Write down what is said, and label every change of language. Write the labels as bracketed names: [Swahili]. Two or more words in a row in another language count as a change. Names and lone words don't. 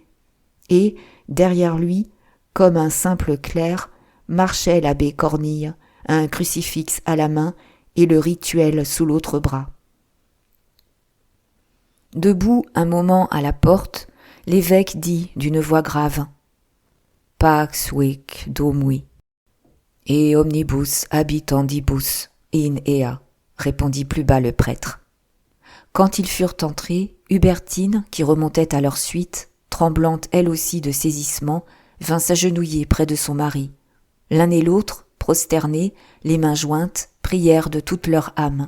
[French] Et, derrière lui, comme un simple clerc, marchait l'abbé Cornille, un crucifix à la main et le rituel sous l'autre bras. Debout un moment à la porte, l'évêque dit d'une voix grave « [Latin] Pax vic domui, et omnibus habitandibus in ea », [French] répondit plus bas le prêtre. Quand ils furent entrés, Hubertine, qui remontait à leur suite, tremblante elle aussi de saisissement, vint s'agenouiller près de son mari. L'un et l'autre, prosternés, les mains jointes, prièrent de toute leur âme.